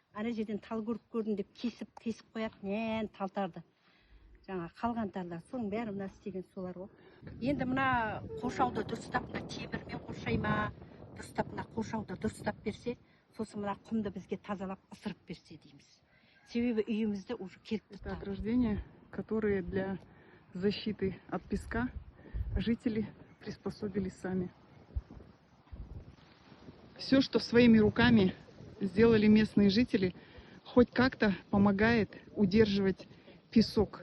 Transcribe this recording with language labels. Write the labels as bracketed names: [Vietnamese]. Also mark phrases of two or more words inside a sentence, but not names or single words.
[Kazakh] Ана жерден тал көріп көрдім деп кесіп қояды, талтарды. жаңа қалғандарлар соның бәрі мына істеген солар ғой. Енді мына қоршауды дұрыстап мына темірмен қоршай ма, дұрыстап мына қоршауды дұрыстап берсе, сосын мына құмды бізге тазалап ысырып берсе дейміз. Себебі үйімізді уже келіп [Russian] Это ограждения, которые для защиты от песка жители приспособили сами. Все, что своими руками сделали местные жители, хоть как-то помогает удерживать песок.